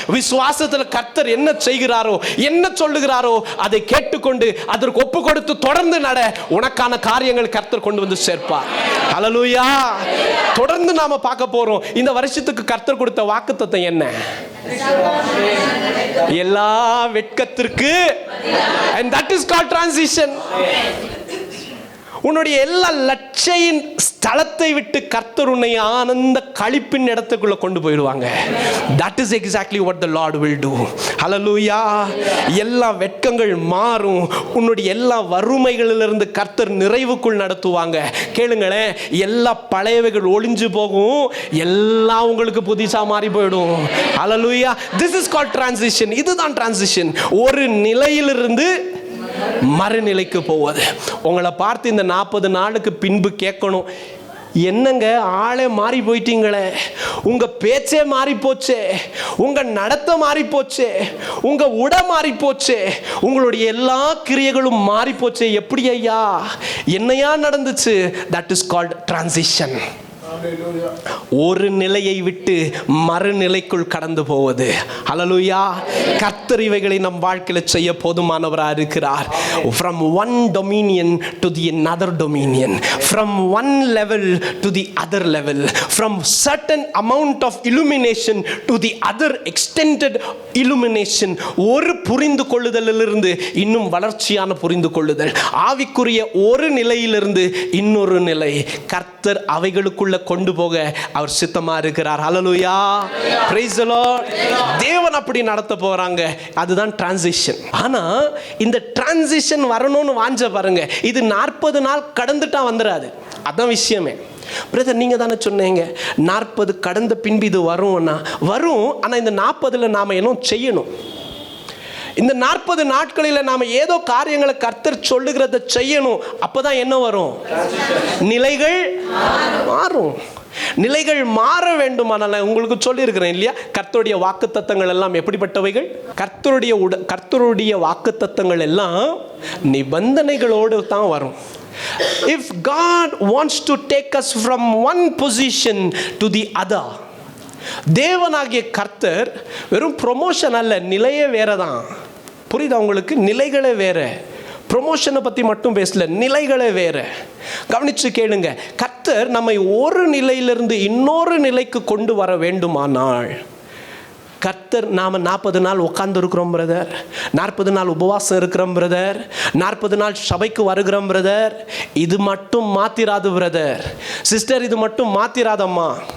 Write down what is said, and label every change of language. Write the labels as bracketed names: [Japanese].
[Tamil] விசுவாசத்தில் கர்த்தர் என்ன செய்கிறாரோ, என்ன சொல்லுகிறாரோ அதை கேட்டுக்கொண்டு அதற்கு ஒப்பு கொடுத்து தொடர்ந்து நட. உனக்கான காரியங்கள் கர்த்தர் கொண்டு வந்து சேர்ப்பார். ஹல்லேலூயா. தொடர்ந்து நாம பார்க்க போறோம். இந்த வருஷத்துக்கு கர்த்தர் கொடுத்த வாக்குத்தத்தம் என்ன? எல்லா வெட்கத்திற்கு, [English] and that is called transition. [Tamil] உன்னுடைய எல்லா லட்சையின் ஸ்தலத்தை விட்டு கர்த்தர் உன்னை ஆனந்த களிப்பின் இடத்துக்குள்ள கொண்டு போயிடுவாங்க. [English] That is exactly what the Lord will do. [Tamil] Hallelujah. எல்லா வெட்கங்கள் மாறும். உன்னுடைய எல்லா வறுமைகளிலிருந்து கர்த்தர் நிறைவுக்குள் நடத்துவாங்க. கேளுங்களேன், எல்லா பழையவைகள் ஒளிஞ்சு போகும், எல்லாம் உங்களுக்கு புதுசா மாறி போயிடும். [English] Hallelujah. This is called transition. [Tamil] இதுதான் transition. ஒரு நிலையிலிருந்து மறுநிலைக்கு போவது. உங்களை பார்த்து இந்த 40 நாளுக்கு பின்பு கேட்கணும், என்னங்க ஆளே மாறி போயிட்டீங்களே, உங்க பேச்சே மாறி போச்சே, உங்க நடத்த மாறி போச்சே, உங்க உட மாறி போச்சே, உங்களுடைய எல்லா கிரியைகளும் மாறி போச்சே, எப்படி ஐயா, என்னையா நடந்துச்சு? [English] That is called transition. [Tamil] ஒரு நிலையை விட்டு மறுநிலைக்குள் கடந்து போவது. ஹல்லேலூயா. கர்த்தர் இவைகளை நம் வாழ்க்கையில் செய்ய போதுமானவராக இருக்கிறார். [English] From one dominion to the another dominion, from one level to the other level, from certain amount of illumination to the other extended illumination. [Tamil] ஒரு புரிந்து கொள்ளுதலிலிருந்து இன்னும் வளர்ச்சியான புரிந்து கொள்ளுதல், ஆவிக்குரிய ஒரு நிலையிலிருந்து இன்னொரு நிலை. கர்த்தர் அவைகளுக்குள்ள கொண்டு போக அவர் சித்தமா இருக்கிறார். ஹல்லேலூயா, [English] Praise the Lord. [Tamil] தேவன் அப்படி நடத்த போறாங்க. அதுதான் டிரான்சிஷன். ஆனா இந்த டிரான்சிஷன் வரணும்னு வாஞ்ச பாருங்க, இது 40 நாள் கடந்துட்டா வந்துடாது. அதான் விஷயமே. பிரதர், நீங்க தானே சொன்னீங்க 40 கடந்த பின்பு இது வரும்னா வரும். ஆனா இந்த 40ல் நாம என்ன செய்யணும்? இந்த 40 நாட்களில் நாம ஏதோ காரியங்களை கர்த்தர் சொல்லுகிறத செய்யணும். அப்பதான் என்ன வரும்? நிலைகள் மாறும். நிலைகள் மாற வேண்டுமானால் உங்களுக்கு சொல்லியிருக்கிறேன் இல்லையா, கர்த்தருடைய வாக்குத்தத்தங்கள் எல்லாம் எப்படிப்பட்டவைகள்? கர்த்தருடைய வாக்குத்தத்தங்கள் எல்லாம் நிபந்தனைகளோடு தான் வரும். [English] If God wants to take us from one position to the other, [Tamil] தேவனாகிய கர்த்தர் வெறும் ப்ரொமோஷன் அல்ல, நிலையே வேற தான். புரியுதா உங்களுக்கு? நிலைகளே வேற. ப்ரொமோஷனை பற்றி மட்டும் பேசல, நிலைகளே வேற. கவனிச்சு கேளுங்க, கர்த்தர் நம்மை ஒரு நிலையிலிருந்து இன்னொரு நிலைக்கு கொண்டு வர வேண்டுமானால் கர்த்தர் நாம் 40 நாள் உட்கார்ந்து இருக்கிறோம் பிரதர், 40 நாள் உபவாசம் இருக்கிறோம் பிரதர், 40 நாள் சபைக்கு வருகிறோம் பிரதர், இது மட்டும் மாத்திராது பிரதர், சிஸ்டர், இது மட்டும் மாத்திராதம்மா.